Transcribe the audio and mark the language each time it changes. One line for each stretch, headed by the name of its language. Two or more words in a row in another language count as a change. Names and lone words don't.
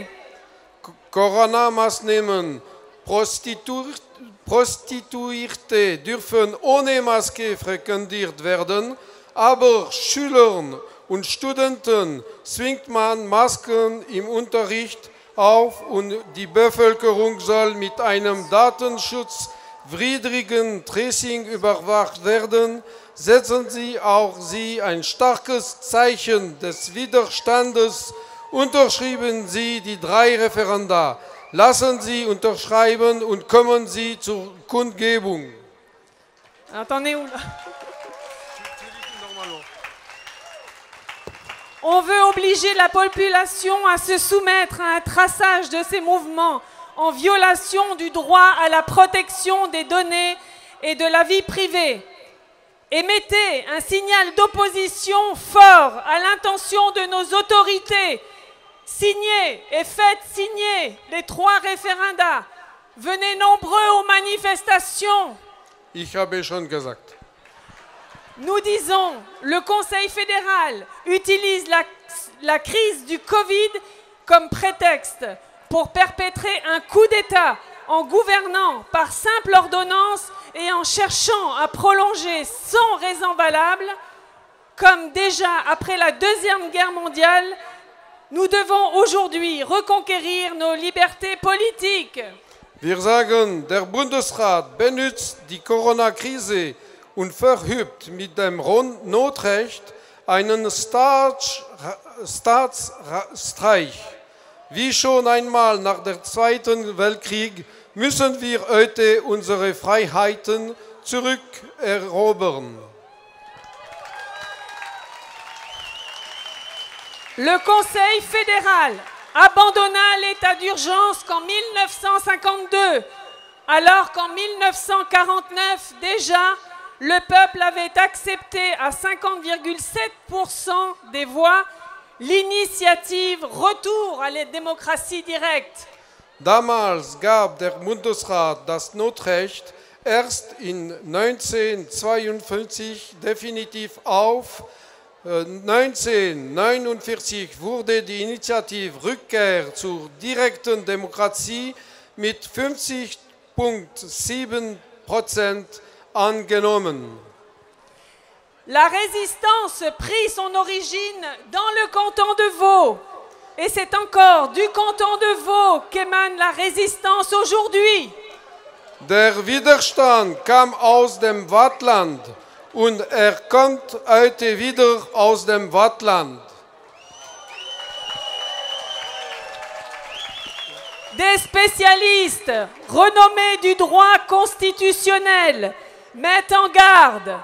German: Corona-Maßnahmen, Prostituierte dürfen ohne Maske frequentiert werden, aber Schülern und Studenten zwingt man Masken im Unterricht auf und die Bevölkerung soll mit einem datenschutzwidrigen Tracing überwacht werden. Setzen Sie auch ein starkes Zeichen des Widerstandes. Unterschreiben Sie die 3 Referenda. Lassen Sie unterschreiben und kommen Sie zur Kundgebung.
French: Attendez où là? On veut obliger la population à se soumettre à un traçage de ces mouvements en violation du droit à la protection des données et de la vie privée. Émettez un signal d'opposition fort à l'intention de nos autorités. Signez et faites signer les 3 référendats. Venez nombreux aux manifestations.
German: Ich habe schon gesagt.
French: Nous disons, le Conseil fédéral utilise la crise du Covid comme prétexte pour perpétrer un coup d'État en gouvernant par simple ordonnance et en cherchant à prolonger sans raison valable, comme déjà après la Deuxième Guerre mondiale, nous devons aujourd'hui reconquérir nos libertés politiques.
German: Wir sagen, der Bundesrat benutzt die Corona-Krise und verübt mit dem Notrecht einen Staatsstreich. Wie schon einmal nach dem Zweiten Weltkrieg müssen wir heute unsere Freiheiten zurückerobern.
French: Le Conseil fédéral abandonna l'état d'urgence qu'en 1952, alors qu'en 1949 déjà, le peuple avait accepté à 50,7% des voix l'initiative Retour à la démocratie directe.
German: Damals gab der Bundesrat das Notrecht erst in 1952 definitiv auf. 1949 wurde die Initiative Rückkehr zur direkten Demokratie mit 50,7% angenommen.
French: La résistance prit son origine dans le canton de Vaud. Et c'est encore du canton de Vaud qu'émane la résistance aujourd'hui.
German: Der Widerstand kam aus dem Waadtland und kommt heute wieder aus dem Waadtland.
French: Des spécialistes renommés du droit constitutionnel mettent en garde.